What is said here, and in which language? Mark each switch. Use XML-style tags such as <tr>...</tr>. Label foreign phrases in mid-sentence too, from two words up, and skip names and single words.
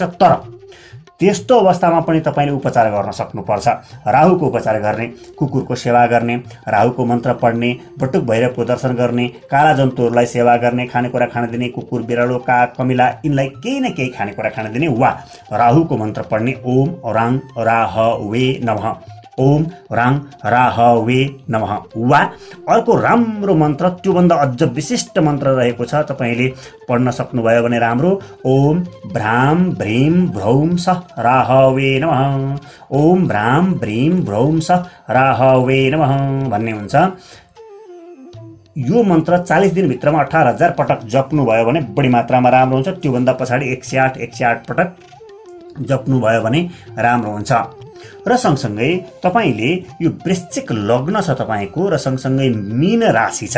<ne>तर त्यस्तो अवस्थामा पनि तपाईले उपचार गर्न सक्नुपर्छ। राहुको उपचार गर्ने, कुकुरको सेवा गर्ने, राहुको मन्त्र पढ्ने, बटुक भैरवको दर्शन गर्ने, काला जन्तुहरूलाई सेवा गर्ने, खानेकुरा खान दिने, कुकुर बिरालो काग कमिला यिनलाई केही न केही खानेकुरा खान दिने वा राहुको मन्त्र पढ्ने</ne> <sa>ओम राङ राहवे नमः, ओम राङ राहवे नमः</sa> <ne>वा अर्को राम्रो मन्त्र त्योभन्दा अझ विशिष्ट मन्त्र रहेको छ, तपाईले पढ्न सक्नुभयो भने राम्रो।</ne> <sa>ओम भ्राम भ्रीम भ्रौम सः राहवे नमः, ओम भ्राम भ्रीम भ्रौम सः राहवे नमः</sa> <ne>भन्ने हुन्छ। यो मन्त्र 40 दिनभित्रमा 18,000 पटक जप्नुभयो भने बढी मात्रामा राम्रो हुन्छ। त्योभन्दा पछाडि 108 पटक जप्नुभयो भने राम्रो हुन्छ। र सँगसँगै तपाईले यो वृश्चिक लग्न छ तपाईको र सँगसँगै मीन राशि छ।</ne>